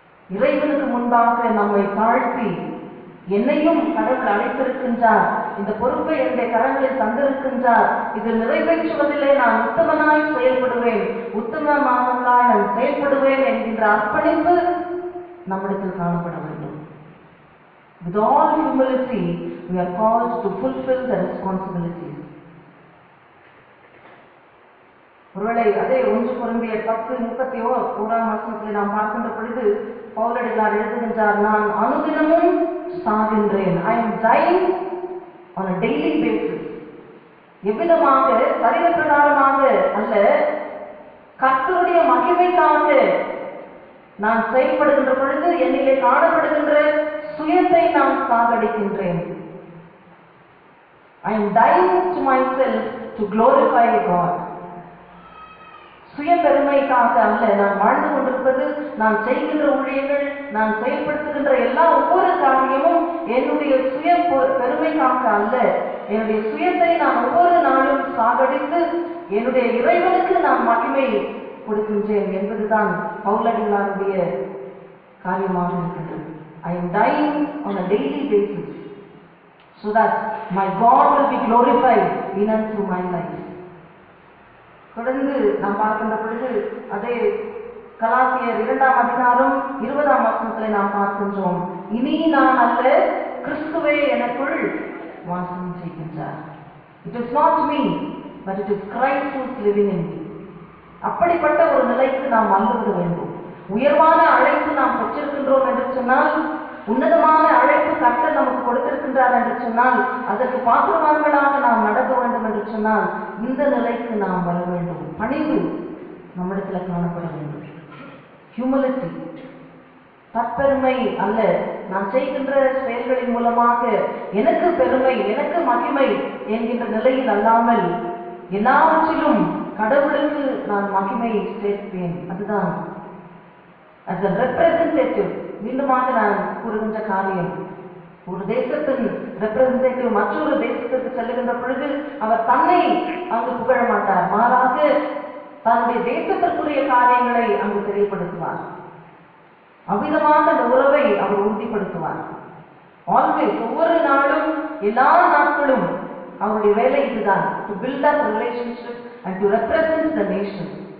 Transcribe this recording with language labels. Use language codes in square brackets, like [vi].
[ta] இறைவனுக்கு முன்பாக நம்மை தாழ்த்தி, என்னையும் கடவுள் அழைத்திருக்கின்றார், இந்த பொறுப்பை என்னுடைய கரங்களில் தந்திருக்கின்றார், இது நிறைவேற்றுவதிலே நான் உத்தமனாய் செயல்படுவேன், உத்தமமானவனாய் நான் செயல்படுவேன் என்கின்ற அர்ப்பணிப்பு நம்மிடத்தில் காணப்பட வேண்டும். [en] With all humility, we are called to fulfill the responsibilities. [ta] ஒருவேளை அதே 1 கொரிந்தியர் 10:31 நாம் பார்க்கின்ற பொழுது பவுலடிகளார் எழுதுகின்றார், நான் அனுதினமும் சாகின்றேன். [en] I am dying on a daily basis. [ta] எவ்விதமாக? சரீர பிரகாரமாக அல்ல, கர்த்தருடைய மகிமைக்காக நான் செயல்படுகின்ற பொழுது என்னிலே காணப்படுகின்ற சுயத்தை நான் சாகடிக்கின்றேன். [en] I am dying to myself to glorify God. [ta] சுய பெருமைக்காக அல்ல நான் வாழ்ந்து கொண்டிருப்பது. நான் செய்கின்ற ஊழியங்கள், நான் செயல்படுத்துகின்ற எல்லா ஒவ்வொரு காரியமும் என்னுடைய சுய பெருமைக்காக அல்ல. என்னுடைய சுயத்தை நான் ஒவ்வொரு நாளும் சாகடித்து என்னுடைய இறைவனுக்கு நான் மகிமை கொடுக்கின்றேன் என்பதுதான் பவுலடிகளாருடைய காரியமாக இருக்கின்றது. [en] I am dying on a daily basis so that my God will be glorified in and through my life. [ta] தொடர்ந்து நாம் பார்க்கின்ற பொழுது அதே கலாத்தியர் 2:20 நாம் பார்க்கின்றோம், இனி நான் அல்ல, கிறிஸ்துவே எனக்குள் வாசம் செய்கின்றார். [en] It is not me, but it is Christ who is living in me. [ta] அப்படிப்பட்ட ஒரு நிலைக்கு நாம் வந்துவிட வேண்டும். உயர்வான அழைப்பு நாம் பெற்றிருக்கின்றோம் என்று சொன்னால், உன்னதமான அழைப்பு கர்த்தர் நமக்கு கொடுத்திருக்கின்றார் என்று சொன்னால், அதற்கு பாத்திரவான்களாக நாம் நடக்க வேண்டும் என்று சொன்னால் இந்த நிலைக்கு நாம் வர வேண்டும். பணிவு நம்மிடத்தில் காணப்பட வேண்டும். ஹியூமிலிட்டி, தற்பெருமை அல்ல. நான் செய்கின்ற செயல்களின் மூலமாக எனக்கு பெருமை, எனக்கு மகிமை என்கின்ற நிலையில் அல்லாமல் எல்லாவற்றிலும் கடவுளுக்கு நான் மகிமை சேர்ப்பேன். அதுதான் [en] as a representative. [ta] மீண்டுமாக நான் கூறுகின்ற காரியம், ஒரு தேசத்தின் ரெப்ரசன்டேட்டிவ் மற்றொரு தேசத்திற்கு செல்லுகின்ற பொழுது அவர் தன்னை அங்கு புகழ மாட்டார், மாறாக தன்னுடைய தேசத்திற்குரிய காரியங்களை அங்கு தெரியப்படுத்துவார். அவ்விதமாக அந்த உறவை அவர் உறுதிப்படுத்துவார். ஆல்வேஸ், ஒவ்வொரு நாளும், எல்லா நாட்களும் அவருடைய வேலை இதுதான், [en] To build up relationship and to represent the nation.